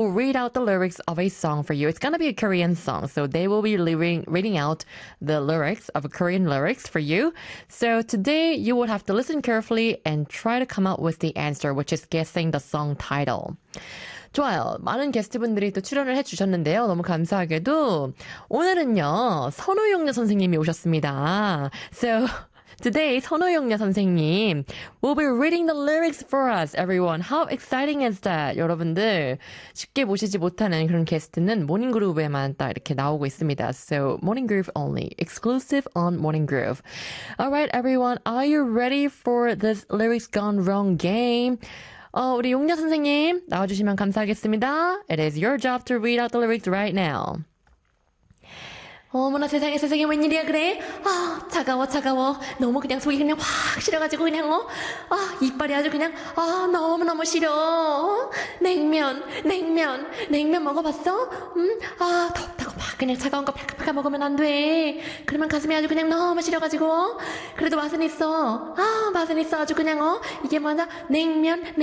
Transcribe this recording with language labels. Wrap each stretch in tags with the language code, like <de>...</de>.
<en>will read out the lyrics of a song for you. It's going to be a Korean song, so they will be reading out the lyrics of Korean lyrics for you. So today, you will have to listen carefully and try to come up with the answer, which is guessing the song title.</en> <ko>좋아요. 많은 게스트분들이 또 출연을 해주셨는데요. 너무 감사하게도 오늘은요, 선우용녀 선생님이 오셨습니다.</ko> <en>So today, 선우용녀 선생님 will be reading the lyrics for us, everyone. How exciting is that?</en> <ko>여러분들, 쉽게 모시지 못하는 그런 게스트는 모닝 그룹에만 딱 이렇게 나오고 있습니다.</ko> <en>So, morning groove only. Exclusive on morning groove. Alright, everyone. Are you ready for this lyrics gone wrong game?</en> <ko>우리 용녀 선생님, 나와주시면 감사하겠습니다.</ko> <en>It is your job to read out the lyrics right now.</en> <ko>어머나 세상에 세상에 웬일이야 그래? 아 차가워 차가워 너무 그냥 속이 그냥 확 시려가지고 그냥 아 이빨이 아주 그냥 아 너무너무 시려 냉면 먹어봤어? 아 덥다고 막 그냥 차가운 거 팍팍팍 먹으면 안 돼 그러면 가슴이 아주 그냥 너무 시려가지고 그래도 맛은 있어 아 맛은 있어 아주 그냥 이게 뭐냐 냉면</ko>